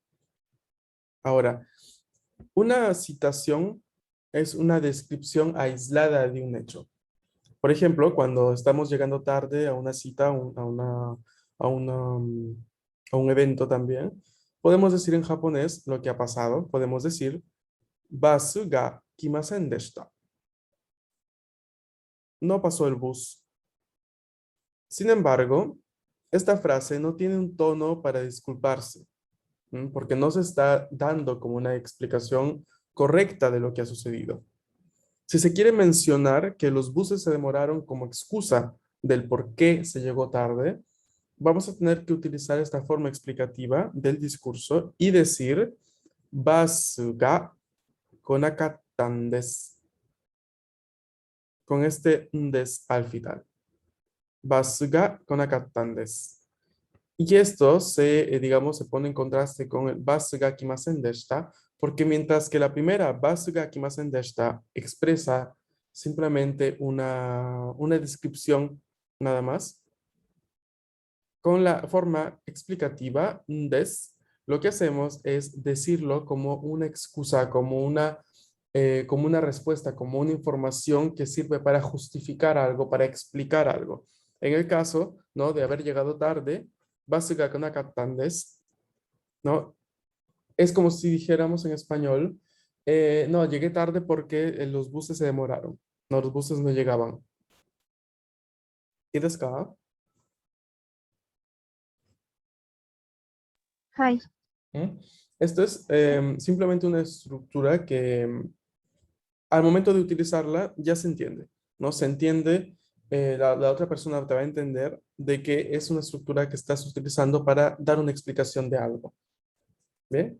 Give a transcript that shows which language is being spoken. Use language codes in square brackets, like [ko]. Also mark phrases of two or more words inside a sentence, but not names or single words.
[es] Ahora, una citación es una descripción aislada de un hecho. Por ejemplo, cuando estamos llegando tarde a una cita, a una, a un evento también, podemos decir en japonés lo que ha pasado. Podemos decir, [ja] バスが来ませんでした. [es] No pasó el bus. Sin embargo, esta frase no tiene un tono para disculparse, porque no se está dando como una explicación correcta de lo que ha sucedido. Si se quiere mencionar que los buses se demoraron como excusa del por qué se llegó tarde, vamos a tener que utilizar esta forma explicativa del discurso y decir [ja] バスが来なかったんです, [es] con este des al final. [ja] バスが来なかったんです. [es] Y esto digamos, se pone en contraste con el [ja] バスが来ませんでした, [es] porque mientras que la primera [ja] バスが来ませんでした [es] expresa simplemente una descripción nada más, con la forma explicativa des, lo que hacemos es decirlo como una excusa, como una respuesta, como una información que sirve para justificar algo, para explicar algo. En el caso, ¿no? De haber llegado tarde, [ja] バスが来なかったんです, [es] ¿no? Es como si dijéramos en español, no, llegué tarde porque los buses se demoraron. No, los buses no llegaban. [ja] ¿Y ですか? はい。 ¿Mm? [es] Esto es simplemente una estructura que al momento de utilizarla ya se entiende, ¿no? Se entiende, la otra persona te va a entender de que es una estructura que estás utilizando para dar una explicación de algo. ¿Bien?